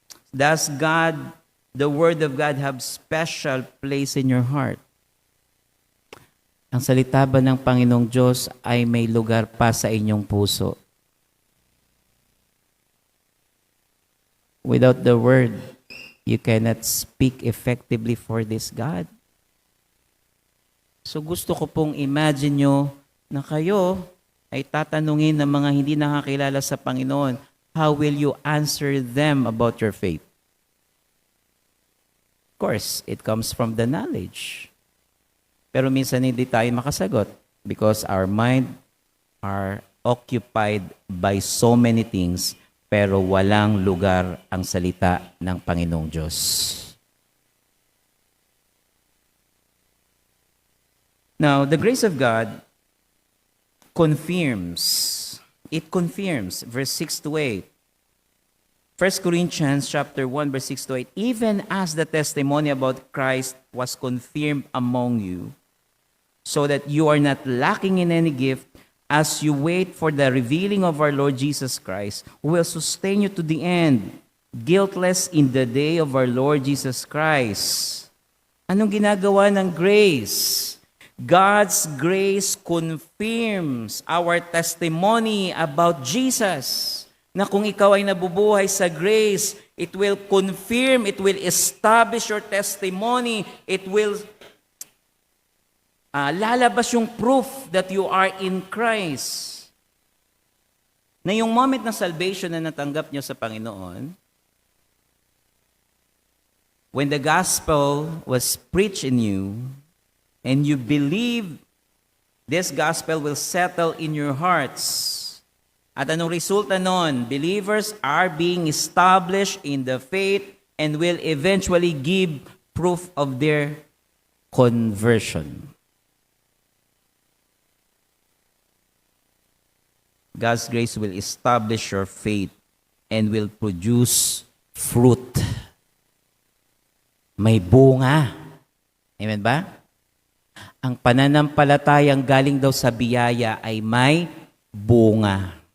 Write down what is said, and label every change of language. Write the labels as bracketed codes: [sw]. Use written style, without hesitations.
[en] Does the Word of God have special place in your heart? [tl] Ang salita ba ng Panginoong Diyos ay may lugar pa sa inyong puso? [en] Without the Word, you cannot speak effectively for this God. [tl] So gusto ko pong imagine nyo na kayo ay tatanungin ng mga hindi nakakilala sa Panginoon, [en] how will you answer them about your faith? Of course, it comes from the knowledge. [tl] Pero minsan hindi tayo makasagot [en] because our mind are occupied by so many things [tl] pero walang lugar ang salita ng Panginoong Diyos. [en] Now, the grace of God confirms. It confirms, verse 6 to 8. 1 Corinthians chapter 1, verse 6 to 8. Even as the testimony about Christ was confirmed among you, so that you are not lacking in any gift, as you wait for the revealing of our Lord Jesus Christ, who will sustain you to the end, guiltless in the day of our Lord Jesus Christ. [tl] Anong ginagawa ng grace? [en] God's grace confirms our testimony about Jesus. [tl] Na kung ikaw ay nabubuhay sa grace, [en] it will confirm, it will establish your testimony, it will [tl] lalabas yung [en] proof that you are in Christ. [tl] Na yung moment ng salvation na natanggap nyo sa Panginoon, [en] when the gospel was preached in you, and you believe this gospel will settle in your hearts. [tl] At anong resulta nun? [en] Believers are being established in the faith and will eventually give proof of their conversion. God's grace will establish your faith and will produce fruit. [tl] May bunga. Amen ba? Ang pananampalatayang galing daw sa biyaya ay may bunga.